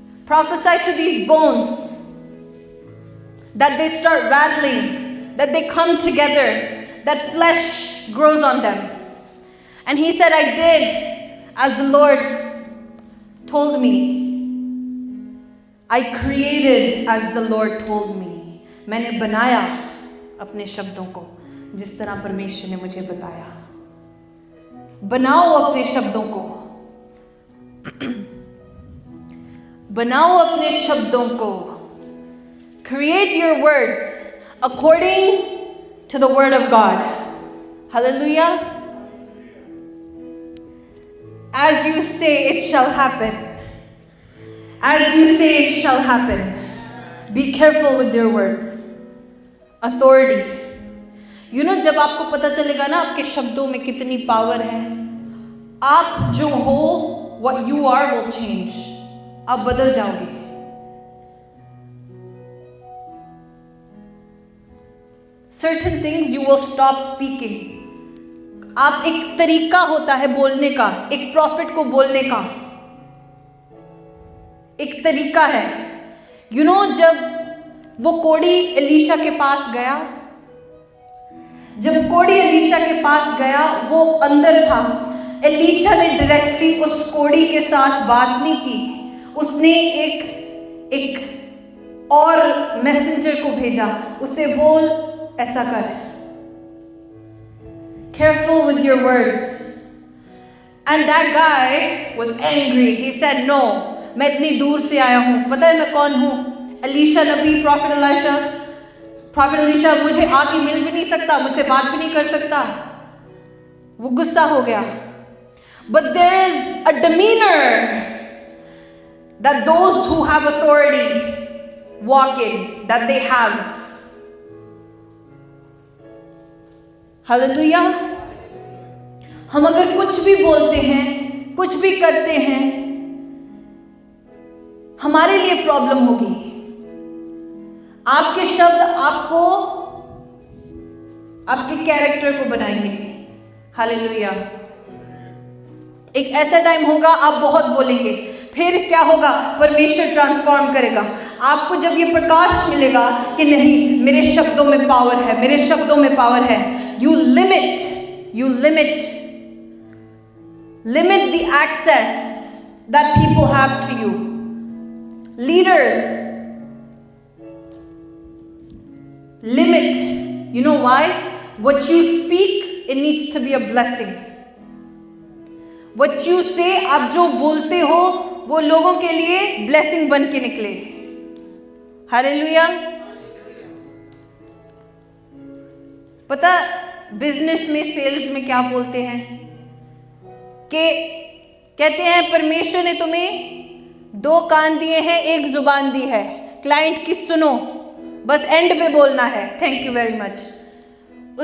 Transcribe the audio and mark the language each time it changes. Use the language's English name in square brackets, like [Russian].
[English] Prophesy to these bones that they start rattling, that they come together, that flesh grows on them. And he said, I did as the Lord told me. I created as the Lord told me. [Hindi] मैंने बनाया अपने शब्दों को जिस तरह परमेश्वर ने मुझे बताया. बनाओ अपने शब्दों को. बनाओ अपने शब्दों को. [English] Create your words according to the word of God. Hallelujah. As you say, it shall happen. As you say, it shall happen. Be careful with your words. Authority. You know, [Hindi] जब आपको पता चलेगा ना आपके शब्दों में कितनी पावर है, आप जो हो, [English] what you are will change. [Hindi] आप बदल जाओगे. [English] Certain things you will stop speaking. [Hindi] आप एक तरीका होता है बोलने का, एक प्रॉफिट को बोलने का एक तरीका है. [English] You know, [Hindi] जब वो कोढ़ी एलीशा के पास गया, जब कोढ़ी एलीशा के पास गया, वो अंदर था. एलीशा ने डायरेक्टली उस कोढ़ी के साथ बात नहीं की. उसने एक और मैसेंजर को भेजा. उसे बोल ऐसा कर. [English] Careful with your words. And that guy was angry. He said, no, [Hindi] मैं इतनी दूर से आया हूं. पता है मैं कौन हूं? एलीशा नबी, प्रॉफिट एलीशा मुझे आके मिल भी नहीं सकता, मुझसे बात भी नहीं कर सकता. वो गुस्सा हो गया. [English] but there is a demeanor that those who have authority walk in, that they have. [Hindi] Hallelujah. हम अगर कुछ भी बोलते हैं, कुछ भी करते हैं, हमारे लिए प्रॉब्लम होगी। आपके शब्द आपको, आपके कैरेक्टर को बनाएंगे। हालेलुया। एक ऐसा टाइम होगा आप बहुत बोलेंगे, फिर क्या होगा? परमेश्वर ट्रांसफॉर्म करेगा। आपको जब ये प्रकाश मिलेगा कि नहीं, मेरे शब्दों में पावर है, मेरे शब्दों में पावर है, [English] you limit the access that people have to you. Leaders limit. You know why? What you speak, it needs to be a blessing. What you say, [Hindi] आप जो बोलते हो वो लोगों के लिए ब्लेसिंग बन के निकले। हालेलुया। पता बिजनेस में, सेल्स में क्या बोलते हैं कि कहते हैं परमेश्वर ने तुम्हें 2 कान दिए हैं, 1 जुबान दी है, क्लाइंट की सुनो, बस एंड पे बोलना है, [English] Thank you very much.